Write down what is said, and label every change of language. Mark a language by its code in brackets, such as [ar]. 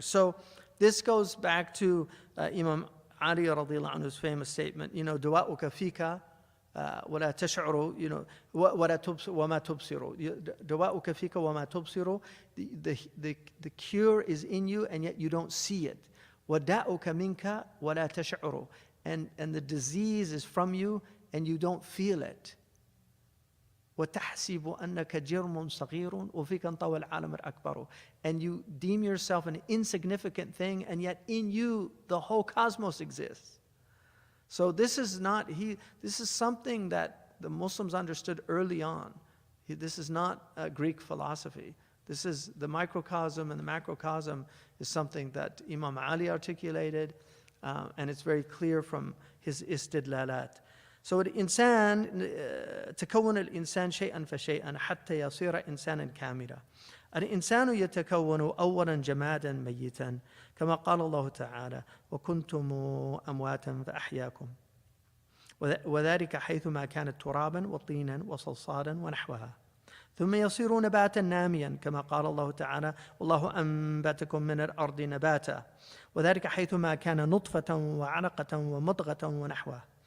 [en] So this goes back to Imam Ali radiallahu anhu's famous statement, [ar] du'a'uka fika ولا تشعروا, وما تبصروا. دواؤك فيك وما تبصروا. [en] The cure is in you and yet you don't see it. [ar] وداؤك منك ولا تشعروا. [en] And the disease is from you and you don't feel it. [ar] وتحسب أنك جرم صغير وفيك انطوى العالم الأكبر. [en] And you deem yourself an insignificant thing and yet in you the whole cosmos exists. So this is something that the Muslims understood early on. This is not a Greek philosophy. This is the microcosm and the macrocosm is something that Imam Ali articulated, and it's very clear from his istidlalat. [ar] So الإنسان تكون الإنسان شيئا فشيئا حتى يصير إنسانا كاملا. الإنسان يتكون أولا جمادا ميتا كما قال الله تعالى وكنتم أمواتا فأحياكم وذلك حيثما كانت ترابا وطينا وصلصالا ونحوها ثم يصير نباتا ناميا كما قال الله تعالى والله أنبتكم من الأرض نباتا وذلك حيثما كان نطفة وعلقة ومضغة ونحوها